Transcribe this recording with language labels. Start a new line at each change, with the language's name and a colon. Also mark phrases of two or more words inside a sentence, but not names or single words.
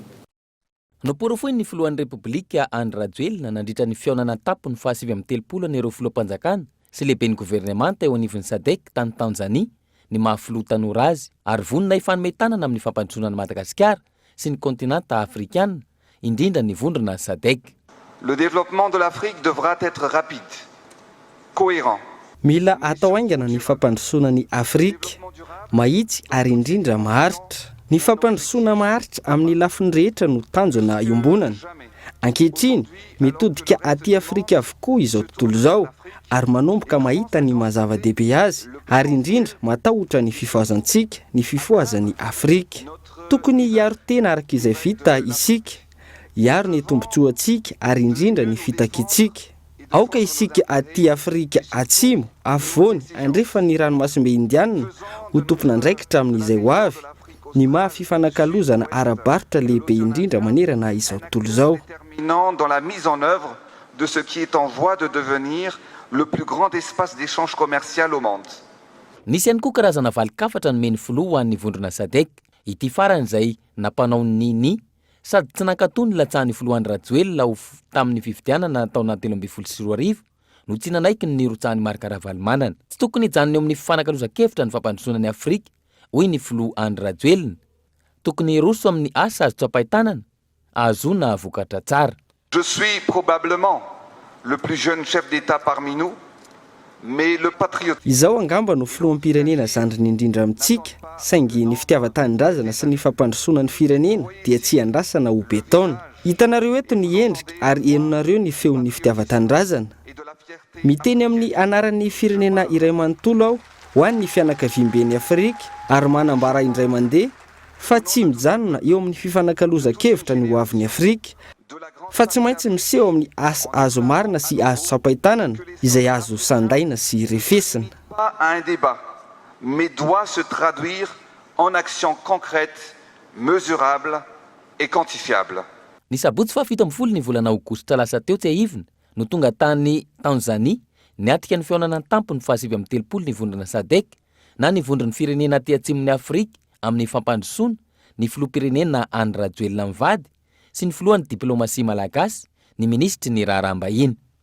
Malagasy: Noporofoiny ny filohan'ny Repoblika Andry Rajoelina nandritra ny fionana tampony fa 730 ireo filoham-panjakana sy lehiben'ny governemanta eo anivon'ny SADC tany Tanzania ny mahafiloha tanora azy ary vonona ifanometanana amin'ny fampandrosoana ny Madagasikara sy ny kontinanta afrikana indrindra ny vondrona SADC.
French: Le développement de l'Afrique devra être rapide, cohérent.
Malagasy: Mila atao haingana ny fampandrosoana ny Afrika mahitsy ary indrindra maharitra. Ny fampandrosoana maharitra amin'ny lafiny rehetra no tanjona iombonana. Ankehitriny mitodika aty Afrika avokoa izao tontolo izao ary manomboka mahita ny mazava-dehibe azy ary indrindra matahotra ny fifoazantsika ny fifoazan'ny Afrika. Tokony hiaro tena araka izay vita isika, hiaro ny tombontsoantsika ary indrindra ny fitakitsika. Aoka isika aty Afrika atsimo, afovoany, andrefa ny ranomasimbe Indiana ho tompona andraikitra amin'izay ho avy. Ny mahafifanankalozana ara-barotra lehibe indrindra manerana izao tontolo izao.
French: Dans la mise en œuvre de ce qui est en voie de devenir le plus grand espace d'échange commercial au monde.
Malagasy: Nisy ihany koa karazana valikafatra nomeny filoha ho an'ny vondrona SADC. Ity farany izay nampanao ny sady tsy nankatony latsahan'ny filohan'ny Rajoelina tamin'ny fifidianana taona 2024 no tsy nanaiky ny nirotsahan'ny Marc Ravalomanana. Tsy tokony hijanona eo amin'ny fifanankalozan-kevitra ny fampandrosoana ny Afrika. Hoy ny filoha Andry Rajoelina, tokony hiroso amin'ny asa azo tsapahitanana, ahazona vokatra tsara.
French: Je suis probablement le plus jeune chef d'État parmi nous, mais le patriotisme.
Malagasy: Izao angamba no filoham-pirenena zandriny indrindra amintsika, saingy ny fitiavan-tanindrazana sy ny fampandrosoana ny firenena dia tsy andrasana ho betona. Hitanareo eto ny endrika ary henonareo ny feon'ny fitiavan-tanindrazana. Miteny amin'ny anaran'ny firenena iray manontolo aho ho an'ny fianakaviam-ben'ny Afrika ary manambara indray mandeha fa tsy mijanona eo amin'ny fifanankalozan-kevitra ny hoavin'ny Afrika fa tsy maintsy miseho amin'ny asa azo marina sy azo tsapahitanana izay azo sandaina sy refesina.
French: Un débat, mais doit se traduire en actions concrètes, mesurables et quantifiables.
Malagasy: Ny sabotsy fa 17 ny volana aogositra lasa teo tsy ahivina no tonga tany Tanzania niatrika ny fionana tampony fa 730 ny vondrona SADC na ny vondron'ny firenena aty atsimon'ny Afrika amin'ny fampandrosoana ny filoham-pirenena Andry Rajoelina mivady sy ny filohan'ny diplomasia malagasy ny ministry ny raharaham-bahiny.